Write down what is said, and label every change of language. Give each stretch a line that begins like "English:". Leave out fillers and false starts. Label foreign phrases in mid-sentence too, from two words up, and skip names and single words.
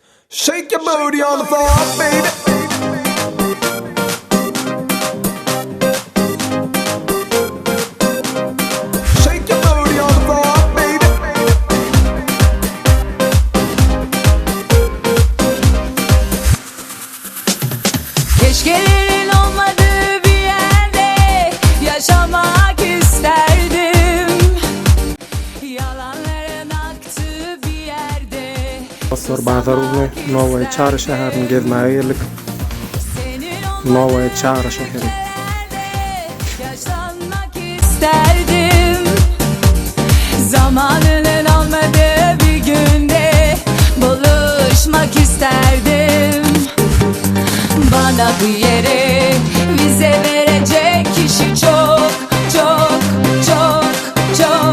English: Shake your booty on the floor, baby. Shake your booty on the floor, baby.
Turkish: Keşkelerin olmadığı bir yerde yaşamak isterdim. Yalanların aktığı bir yerde.
Turkmen: Dostlar, Bazaruzny Novoy Char şäherini gezmäge geldik. Novoy Char şäheri.
Turkish: Yaşanmak isterdim. Zamanının olmadığı bir günde buluşmak isterdim. Bana bu yere vize verecek kişi çok çok çok çok.